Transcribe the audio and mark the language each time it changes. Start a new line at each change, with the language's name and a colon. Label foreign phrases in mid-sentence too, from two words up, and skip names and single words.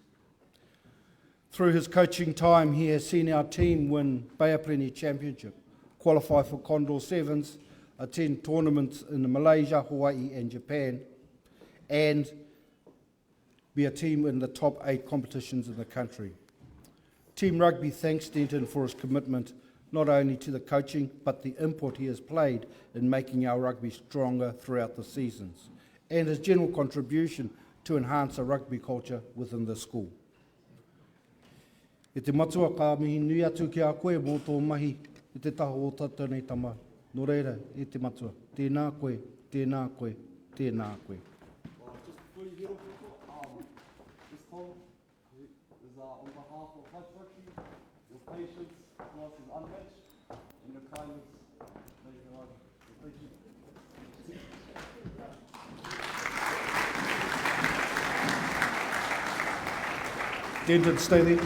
English: Through his coaching time, he has seen our team win Bay of Plenty Championship, qualify for Condor 7s, attend tournaments in Malaysia, Hawaii and Japan, and be a team in the top 8 competitions in the country. Team Rugby thanks Denton for his commitment not only to the coaching, but the input he has played in making our rugby stronger throughout the seasons, and his general contribution to enhance a rugby culture within the school.
Māori: E te matua ka mihi nui atu ki a koe mō tō mahi i te taho o tātou nei tama. Nō reira, e te matua. Tēnā koe, tēnā koe, tēnā koe.
English: Just before you get off this call is on behalf of Hutch Rugby, your patience, class is unmatched, and your kindness, thank you, Lord. Thank you. Denton, stay there.